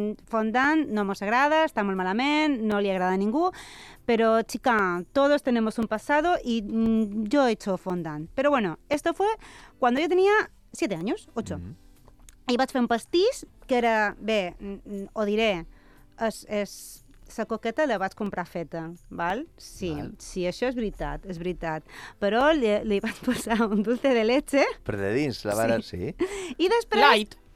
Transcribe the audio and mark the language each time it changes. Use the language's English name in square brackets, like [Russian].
[Catalan] Fondant no mos agrada, està molt malament, no li agrada a ningú, però, xica, [Spanish] todos tenemos un pasado [Catalan] i jo he hecho fondant. [Spanish] Però bueno, esto fue cuando yo tenía 7 años, 8. Mm-hmm. [Catalan] I vaig fer un pastís que era, bé, ho diré, és... La coqueta la vaig comprar feta, val? Sí, val. Sí, això és veritat, és veritat. Però li vaig posar un dulce de leche. Per de dins, la vara, sí. I després... [English] Light!